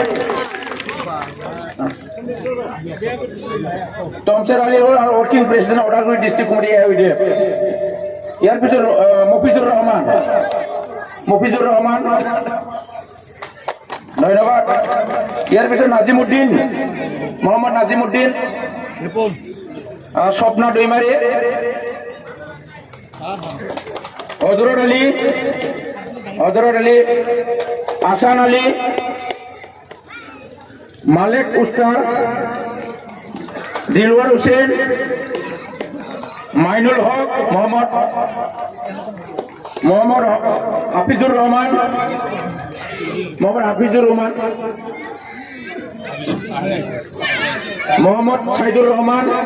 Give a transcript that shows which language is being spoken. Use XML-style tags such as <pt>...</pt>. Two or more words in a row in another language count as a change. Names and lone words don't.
<as>তমছেৰ আলী হ'ল আৰু</as> <en>working president Udalguri district committee</en> <as>হৈ দিয়ে। ইয়াৰ পিছত মফিজুৰ ৰহমান ধন্যবাদ। ইয়াৰ পিছত নাজিমুদ্দিন মোহাম্মদ নাজিমুদ্দিন, স্বপ্ন দৈমাৰী, হজরত আলী, আসান আলী, মালিক উস্তাদ, দিলওয়ার হোসেন, মাইনুল হক, মোহাম্মদ হাফিজুর রহমান, মোহাম্মদ সাইদুর রহমান,</as>